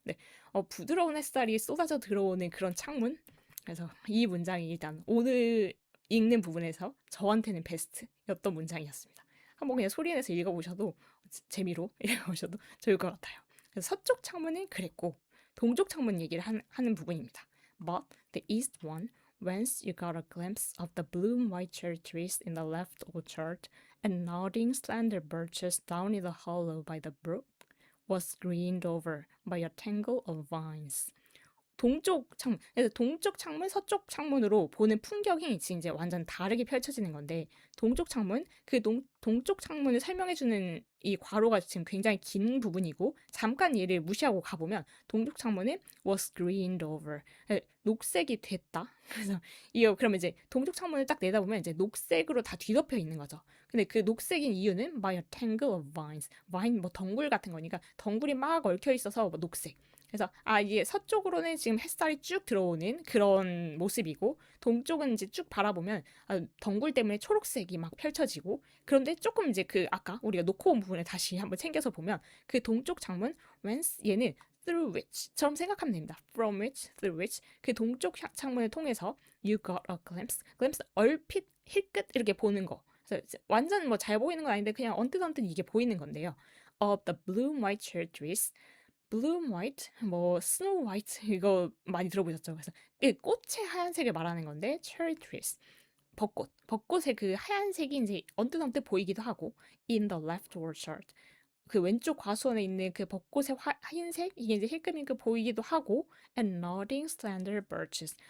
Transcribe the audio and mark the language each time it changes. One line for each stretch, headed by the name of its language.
Korean: 네, 부드러운 햇살이 쏟아져 들어오는 그런 창문. 그래서 이 문장이 일단 오늘 읽는 부분에서 저한테는 베스트였던 문장이었습니다. 한번 그냥 소리내서 읽어보셔도 재미로 읽어보셔도 좋을 것 같아요. 그래서 서쪽 창문은 그랬고 동쪽 창문 얘기를 하는 부분입니다.
English: But the east one whence you got a glimpse of the bloom white cherry trees in the left orchard and nodding slender birches down in the hollow by the brook, was screened over by a tangle of vines.
Korean: 동쪽 창문, 그래서 동쪽 창문, 서쪽 창문으로 보는 풍경이 지금 이제 완전 다르게 펼쳐지는 건데 동쪽 창문, 그 동쪽 창문을 설명해주는 이 괄호가 지금 굉장히 긴 부분이고 잠깐 얘를 무시하고 가보면 동쪽 창문은
English: was screened over,
Korean: 녹색이 됐다. 그래서 이거 그러면 이제 동쪽 창문을 딱 내다보면 이제 녹색으로 다 뒤덮여 있는 거죠. 근데 그 녹색인 이유는
English: by a tangle of vines.
Korean: vine 뭐 덩굴 같은 거니까 덩굴이 막 얽혀 있어서 뭐 녹색. 그래서 이게 서쪽으로는 지금 햇살이 쭉 들어오는 그런 모습이고 동쪽은 이제 쭉 바라보면 덩굴 때문에 초록색이 막 펼쳐지고 그런데 조금 이제 그 아까 우리가 놓고 온 부분에 다시 한번 챙겨서 보면 그 동쪽 창문 whence 얘는
English: through which
Korean: 처럼 생각하면 됩니다.
English: from which, through which
Korean: 그 동쪽 창문을 통해서
English: you got a glimpse,
Korean: glimpse 얼핏 힐끗 이렇게 보는 거. 그래서 완전 뭐 잘 보이는 건 아닌데 그냥 언뜻 이게 보이는 건데요.
English: of the blue and white cherry trees, blue and white, 뭐 snow white
Korean: 이거 많이 들어보셨죠? 그래서 이 꽃의 하얀색을 말하는 건데 cherry trees. 벚꽃의 그 하얀색이 이제 언뜻 보이기도 하고
English: in the left orchard
Korean: 그 왼쪽 과수원에 있는 그 벚꽃의 흰색 이게 이제 힐끔힐끔 보이기도 하고
English: and nodding slender birches.